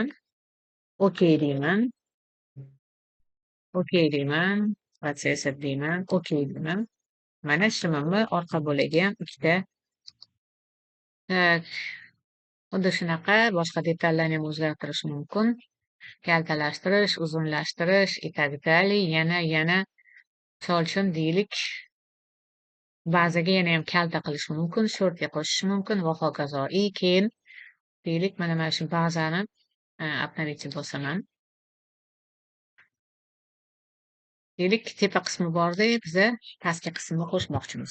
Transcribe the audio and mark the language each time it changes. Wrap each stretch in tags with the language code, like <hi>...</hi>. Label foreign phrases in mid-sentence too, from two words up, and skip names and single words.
<uz>Okey deyman. Okey deyman. Protsess deyman. Okey deyman. Mana shimimni orqa bo'lagi ham ikkita. Xuddi shunaqa boshqa detallarni ham o'zgartirish mumkin. Kaltalashtirish, uzunlashtirish,</uz> <ru>и так далее.</ru> <uz>Yana misol uchun deylik, bazaga yana ham kalta qilish mumkin, shortga qo'shish mumkin va hokazo. Keyin deylik, mana shu bazani obnovить bosaman. Deylik, tepa qismi borda, biza pastki qismini qo'shmoqchimiz.</uz>